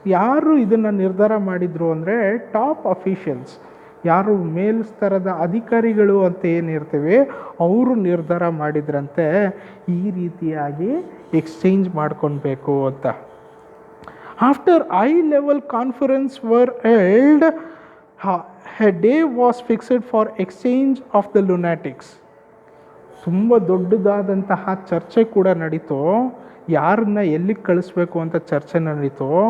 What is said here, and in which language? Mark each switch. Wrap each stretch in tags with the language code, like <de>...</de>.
<kn>ಯಾರು ಇದನ್ನು ನಿರ್ಧಾರ ಮಾಡಿದರು ಅಂದರೆ</kn> <en>top officials,</en> <kn>ಯಾರು ಮೇಲ್ಸ್ತರದ ಅಧಿಕಾರಿಗಳು ಅಂತ ಏನಿರ್ತೇವೆ ಅವರು ನಿರ್ಧಾರ ಮಾಡಿದ್ರಂತೆ ಈ ರೀತಿಯಾಗಿ ಎಕ್ಸ್ಚೇಂಜ್ ಮಾಡ್ಕೊಳ್ಬೇಕು ಅಂತ.</kn> <en>After high level conference were held, a day was fixed for exchange of the lunatics.</en> <kn>ತುಂಬ ದೊಡ್ಡದಾದಂತಹ ಚರ್ಚೆ ಕೂಡ ನಡೀತು. ಯಾರನ್ನ ಎಲ್ಲಿಗೆ ಕಳಿಸ್ಬೇಕು ಅಂತ ಚರ್ಚೆ ನಡೀತು.</kn>